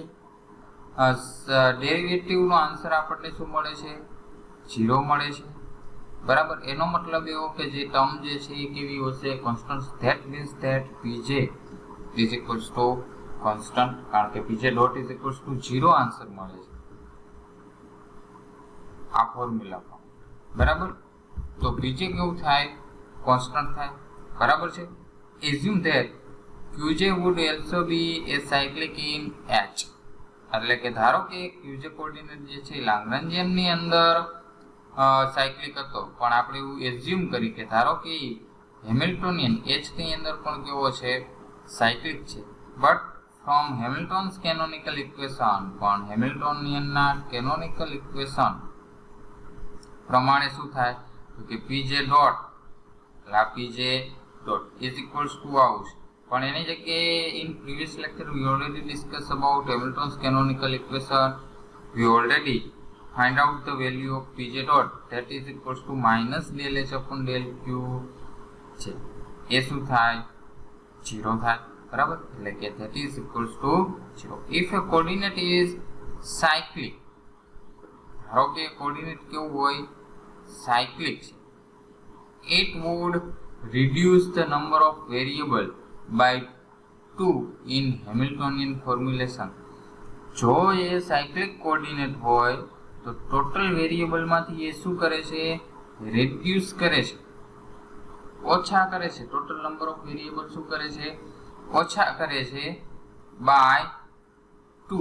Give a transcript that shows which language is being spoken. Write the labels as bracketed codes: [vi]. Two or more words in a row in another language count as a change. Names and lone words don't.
[gu] ડેરિવેટિવનો આન્સર આપણને શું મળે છે? 0 મળે છે, બરાબર. એનો મતલબ એવો કે જે ટર્મ જે છે એ કેવી હશે? [en] Constant. That means that pj is equals to constant, [gu] કારણ કે [en] pj dot is equals to 0 answer [gu] મળે છે આ ફોર્મ્યુલામાં, બરાબર. તો pj કેવું થાય? કોન્સ્ટન્ટ થાય, બરાબર છે. [en] assume that qj would also be a cyclic in h. [gu] એટલે કે ધારો કે qj કોઓર્ડિનેટ જે છે લાગ્રાન્જિયન ની અંદર સાયક્લિક હતો, પણ આપણે એવું એઝ્યુમ કરી કે ધારો કે હેમિલ્ટોનિયન h ની અંદર પણ કેવો છે? સાયક્લિક છે. [en] but from Hamilton's canonical equation, [gu] પણ હેમિલ્ટોનિયનના કેનોનિકલ ઇક્વેશન પ્રમાણે શું થાય? તો કે [en] pj dot pj dot is equals to [gu] આવું છે. પણ એની જગ્યાએ [en] in previous lecture we already discuss about Hamilton's canonical equation. we already find out the value of pj dot, that is equals to minus del h upon del q છે. [gu] એ શું થાય? 0 થાય, બરાબર. એટલે કે [en] that is equals to 0. if a coordinate is cyclic, [gu] ધારો કે કોઓર્ડિનેટ કેવું હોય? સાયક્લિક છે. [en] it would reduce the number of variable by 2 in Hamiltonian formulation. [gu] જો એ સાયક્લિક કોઓર્ડિનેટ હોય તો ટોટલ વેરિયેબલમાંથી એ શું કરે છે? રિડ્યુસ કરે છે, ઓછા કરે છે. [en] total number of variable [gu] શું કરે છે? ઓછા કરે છે બાય 2.